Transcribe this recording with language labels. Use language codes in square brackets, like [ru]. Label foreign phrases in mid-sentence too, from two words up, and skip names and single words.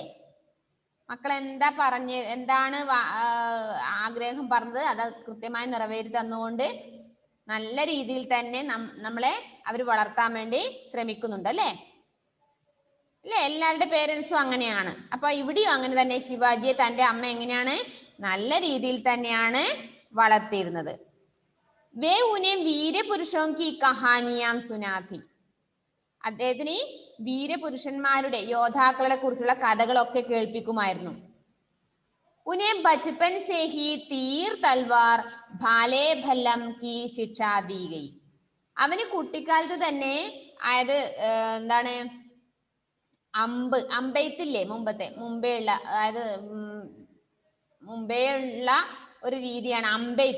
[ml] മക്കൾ എന്താണ് ആഗ്രഹം പറഞ്ഞത് അത് കൃത്യമായി നിറവേറ്റി തന്നുകൊണ്ട് നല്ല രീതിയിൽ തന്നെ നമ്മളെ അവർ വളർത്താൻ വേണ്ടി ശ്രമിക്കുന്നുണ്ട് അല്ലേ? എല്ലാവരുടെ പേരൻസും അങ്ങനെയാണ്. അപ്പൊ ഇവിടെയും അങ്ങനെ തന്നെ ശിവാജിയെ തന്റെ അമ്മ എങ്ങനെയാണ്? നല്ല രീതിയിൽ തന്നെയാണ് വളർത്തിയിരുന്നത്. [hi] वे उन्हें വീരപുരുഷോं की कहानियां सुनाती. [ml] അദ്ദേഹത്തിന് വീരപുരുഷന്മാരുടെ, യോദ്ധാക്കളെ കുറിച്ചുള്ള കഥകളൊക്കെ കേൾപ്പിക്കുമായിരുന്നു. [hi] उन्हें बचपन से ही तीर तलवार भाले भल्लम की शिक्षा दी गई. [ml] അവന് കുട്ടിക്കാലത്ത് തന്നെ, അതായത് എന്താണ്, അമ്പെയ്ത്തില്ലേ, മുമ്പേ ഉള്ള ഒരു രീതിയാണ് അമ്പെയ്ത്ത്.